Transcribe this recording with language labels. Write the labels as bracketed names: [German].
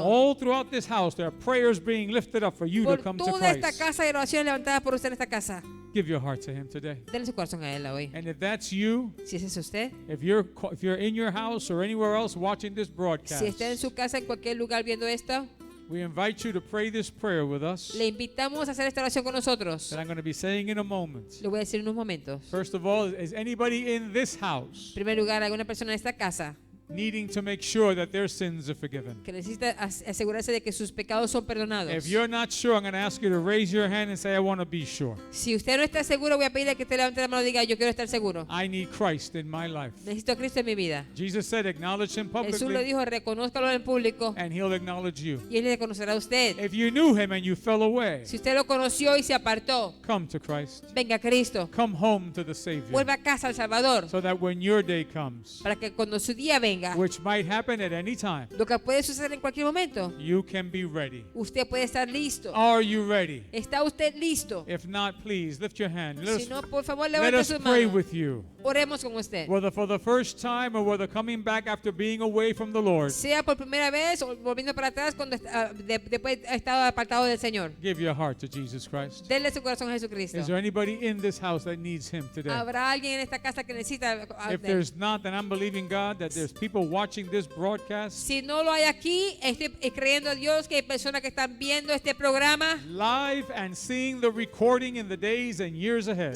[English] All throughout this house, there are prayers being lifted up for you to [Spanish] Por [English] come to [Spanish] toda esta [English] Christ. [Spanish] casa de oración levantada por usted en esta casa. [English] Give your heart to Him today. [Spanish] Denle su corazón a Él hoy. [English] And if that's you, [Spanish] Si ese es usted, [English] if you're in your house or anywhere else watching this broadcast, [Spanish] si está en su casa, en cualquier lugar viendo esto, [English] we invite you to pray this prayer with us [Spanish] le invitamos a hacer esta oración con nosotros. [English] that I'm going to be saying in a moment. [Spanish] Lo voy a decir en unos momentos. [English] First of all, is anybody in this house [Spanish] En primer lugar, alguna persona en esta casa [English] needing to make sure that their sins are forgiven? [Spanish] que necesita asegurarse de que sus pecados son perdonados. [English] If you're not sure, I'm going to ask you to raise your hand and say, I want to be sure. [Spanish] Si usted no está seguro, voy a pedirle que usted levante la mano y diga: yo quiero estar seguro. [English] I need Christ in my life. [Spanish] Necesito a Cristo en mi vida. [English] Jesus said, acknowledge Him [Spanish] Jesús lo [English] publicly [Spanish] dijo: reconózcalo en público [English] and He'll acknowledge you. [Spanish] y Él le reconocerá a usted. [English] If you knew Him and you fell away, [Spanish] Si usted lo conoció y se apartó, [English] come to Christ. [Spanish] venga a Cristo. [English] Come home to the Savior [Spanish] Vuelva a casa al Salvador, [English] so that when your day comes, [Spanish] para que cuando su día venga, [English] which might happen at any time, [Spanish] lo que puede suceder en cualquier momento, [English] you can be ready. [Spanish] usted puede estar listo. [English] Are you ready? [Spanish] ¿Está usted listo? [English] If not, please lift your hand. [Spanish] Si no, por favor, [English] Let [Spanish] levante [English] us [Spanish] su [English] pray [Spanish] mano. [English] with you. [Spanish] Oremos con usted. [English] Whether for the first time or whether coming back after being away from the Lord, [Spanish] Sea por primera vez o volviendo para atrás cuando después ha estado apartado del Señor. [English] give your heart to Jesus Christ. [Spanish] Denle su corazón a Jesucristo. [English] Is there anybody in this house that needs Him today? [Spanish] ¿Habrá alguien en esta casa que necesita [English] If [Spanish] de él? [English] there's not, then I'm believing God that there's people watching this broadcast [Spanish] Si no lo hay aquí, estoy creyendo a Dios que hay personas que están viendo este programa, [English] live and seeing the recording in the days and years ahead.